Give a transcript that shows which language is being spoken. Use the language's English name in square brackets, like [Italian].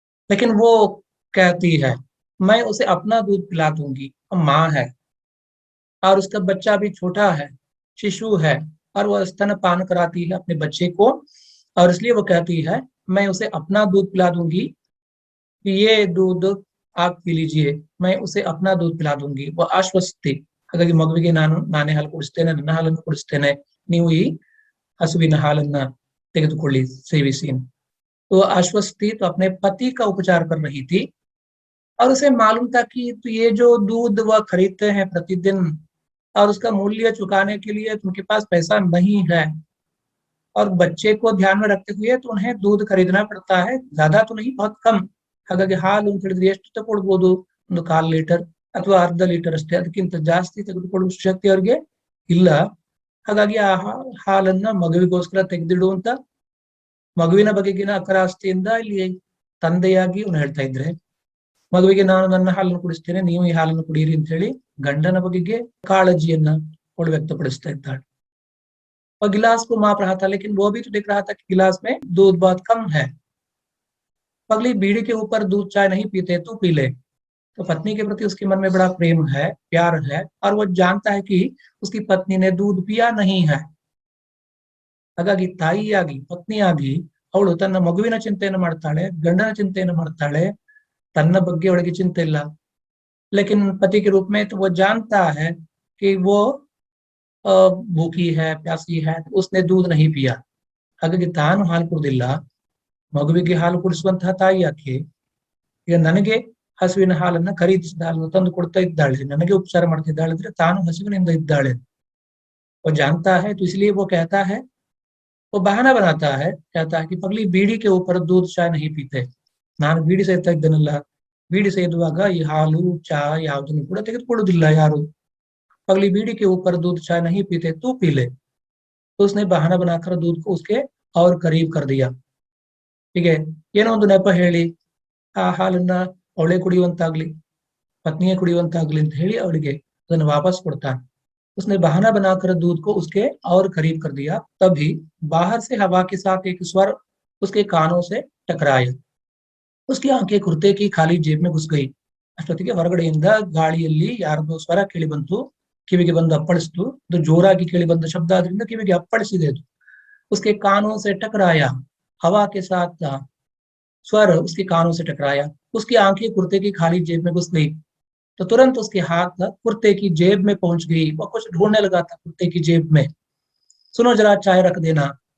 [Hindi] लेकिन वो कहती है मैं उसे अपना दूध पिला दूंगी, माँ है और उसका बच्चा भी छोटा है, शिशु है, और वह स्तनपान कराती है अपने बच्चे को, और इसलिए वो कहती है मैं उसे अपना दूध पिला दूंगी, ये दूध आप पी लीजिए, मैं उसे अपना दूध पिला दूंगी। [Kannada] वो ಆಶ್ವಸ್ತಿ, ಹಾಗಾಗಿ ಮಗುವಿಗೆ ನಾನೇ ಹಾಲು ಕುಡಿಸ್ತೇನೆ, ನನ್ನ ಹಾಲನ್ನು ಕುಡಿಸ್ತೇನೆ, ನೀವು ಈ ಹಸುವಿನ ಹಾಲನ್ನ ತೆಗೆದುಕೊಳ್ಳಿ, ಸೇವಿಸಿ। [Hindi] तो आश्वस्ति तो अपने पति का उपचार कर रही थी और उसे मालूम था कि तो ये जो दूध वह खरीदते हैं प्रतिदिन और उसका मूल्य चुकाने के लिए उनके पास पैसा नहीं है, और बच्चे को ध्यान में रखते हुए तो उन्हें दूध खरीदना पड़ता है, ज्यादा तो नहीं, बहुत कम। [Kannada] ಹಾಗಾಗಿ ಹಾಲು ಅಂತ ಹೇಳಿದ್ರೆ ಎಷ್ಟು ತಗೊಳ್ಬಹುದು, ಒಂದು 1/4 ಲೀಟರ್ ಅಥವಾ ಅರ್ಧ ಲೀಟರ್ ಅಷ್ಟೇ, ಅದಕ್ಕಿಂತ ಜಾಸ್ತಿ ತೆಗೆದುಕೊಳ್ಳುವ ಶಕ್ತಿ ಅವ್ರಿಗೆ ಇಲ್ಲ। ಹಾಗಾಗಿ ಆ ಹಾಲನ್ನ ಮಗುವಿಗೋಸ್ಕರ ತೆಗೆದಿಡುವಂತ ಮಗುವಿನ ಬಗೆಗಿನ ಅಕರಾಸ್ತಿಯಿಂದ ಇಲ್ಲಿ ತಂದೆಯಾಗಿ ಅವನು ಹೇಳ್ತಾ ಇದ್ರೆ, ಮಗುವಿಗೆ ನಾನು ನನ್ನ ಹಾಲನ್ನು ಕುಡಿಸ್ತೇನೆ, ನೀವು ಈ ಹಾಲನ್ನು ಕುಡಿಯಿರಿ ಅಂತ ಹೇಳಿ ಗಂಡನ ಬಗೆಗೆ ಕಾಳಜಿಯನ್ನ ಅವಳು ವ್ಯಕ್ತಪಡಿಸ್ತಾ ಇದ್ದಾಳೆ। [Hindi] और गिलास को माप रहा था, लेकिन वो भी तो देख रहा था कि गिलास में दूध बहुत कम है। पगली बीड़ी के ऊपर दूध चाय नहीं पीते, तू पी ले। तो पत्नी के प्रति उसके मन में बड़ा प्रेम है, प्यार है, और वो जानता है कि उसकी पत्नी ने दूध पिया नहीं है, [Kannada] ಹಾಗಾಗಿ ತಾಯಿಯಾಗಿ ಪತ್ನಿಯಾಗಿ ಅವಳು ತನ್ನ ಮಗುವಿನ ಚಿಂತೆಯನ್ನು ಮಾಡ್ತಾಳೆ, ಗಂಡನ ಚಿಂತೆಯನ್ನು ಮಾಡ್ತಾಳೆ, तन्ना ಬಗ್ಗೆ ಅವಳಿಗೆ ಚಿಂತೆ ಇಲ್ಲ. [Hindi] लेकिन पति के रूप में तो वो जानता है कि वो भूखी है, प्यासी है, उसने दूध नहीं पिया. [Kannada] ಹಾಗಾಗಿ ತಾನು ಹಾಲು ಕುಡಿದಿಲ್ಲ, ಮಗುವಿಗೆ ಹಾಲು ಕುಡಿಸುವಂತಹ ತಾಯಿಯಾಕೆ ಈಗ ನನಗೆ ಹಸುವಿನ ಹಾಲನ್ನ ಖರೀದಿಸಿದ ಹಾಲನ್ನು ತಂದು ಕೊಡ್ತಾ ಇದ್ದಾಳೆ, ನನಗೆ ಉಪಚಾರ ಮಾಡ್ತಿದ್ದಾಳೆ ಅಂದ್ರೆ ತಾನು ಹಸುವಿನಿಂದ ಇದ್ದಾಳೆ. [Hindi] वो जानता है तो इसलिए वो कहता है, वो बहाना बनाता है, कहता है कि पगली बीड़ी के ऊपर दूध चाय नहीं पीते. [Kannada] ನಾನು ಬೀಡಿ ಸೇದ್ತಾ ಇದ್ದೇನಲ್ಲ, ಬೀಡಿ ಸೇದುವಾಗ ಈ ಹಾಲು ಚಾ ಯಾವುದನ್ನು ಕೂಡ ತೆಗೆದುಕೊಳ್ಳುವುದಿಲ್ಲ ಯಾರು. [Hindi] पगली बीड़ी के ऊपर दूध चाय नहीं पीते, तू पी ले. तो उसने बहाना बनाकर दूध को उसके और करीब कर दिया. [Kannada] ಹೀಗೆ ಏನೋ ಒಂದು ನೆಪ ಹೇಳಿ ಆ ಹಾಲನ್ನ ಅವಳೇ ಕುಡಿಯುವಂತಾಗ್ಲಿ, पत्नी कुड़ियुವಂತಾಗ್ಲಿ ಅಂತ ಹೇಳಿ ಅವಳಿಗೆ ಅದನ್ನು वापस ಕೊಡ್ತಾನೆ. [Hindi] उसने बहाना बनाकर दूध को उसके और करीब कर दिया. तभी बाहर से हवा के साथ एक स्वर उसके कानों से टकराया. उसकी आंखें कुर्ते की खाली जेब में घुस गई. [Kannada] ಅಷ್ಟೊತ್ತಿಗೆ ಹೊರಗಡೆಯಿಂದ ಗಾಳಿಯಲ್ಲಿ ಯಾರದೋ ಸ್ವರ ಕೇಳಿ ಬಂತು, ಕಿವಿಗೆ ಬಂದು ಅಪ್ಪಳಿಸಿತು. ಅದು ಜೋರಾಗಿ ಕೇಳಿ ಬಂದ ಶಬ್ದ ಆದ್ರಿಂದ ಕಿವಿಗೆ ಅಪ್ಪಳಿಸಿದೆ ಅದು. [Hindi] उसके कानों से टकराया, हवा के साथ स्वर उसके कानों से टकराया. उसकी आंखें कुर्ते की खाली जेब में घुस गई. तो तुरंत उसके हाथ कुर्ते की जेब में पहुंच गई. वो कुछ ढूंढने लगा था कुर्ते की जेब में. सुनो जरा चाय रख देना.